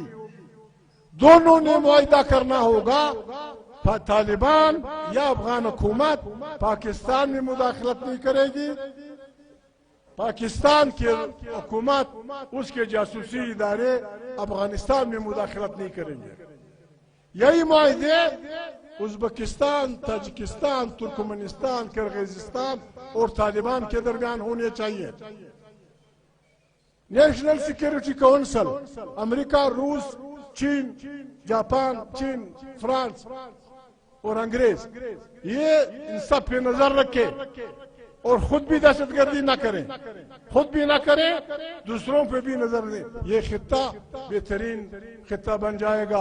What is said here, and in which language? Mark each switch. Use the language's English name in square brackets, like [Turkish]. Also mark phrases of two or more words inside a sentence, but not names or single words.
[Urdu] دونوں نے معاہدہ کرنا ہوگا، طالبان یا افغان حکومت پاکستان میں مداخلت نہیں کرے گی، پاکستان کی حکومت، اس کے جاسوسی ادارے افغانستان میں مداخلت نہیں کریں گے۔ یہی معاہدے ازبکستان، تاجکستان، ترکمنستان، کرغیزستان اور طالبان کے درمیان ہونے چاہیے۔ نیشنل سیکیورٹی کونسل، امریکہ، روس، چین، جاپان، فرانس اور انگریز، یہ ان سب پہ نظر رکھے اور خود بھی دہشت گردی نہ کریں، خود بھی نہ کریں، دوسروں پہ بھی نظر دیں، یہ خطہ بہترین خطہ بن جائے گا۔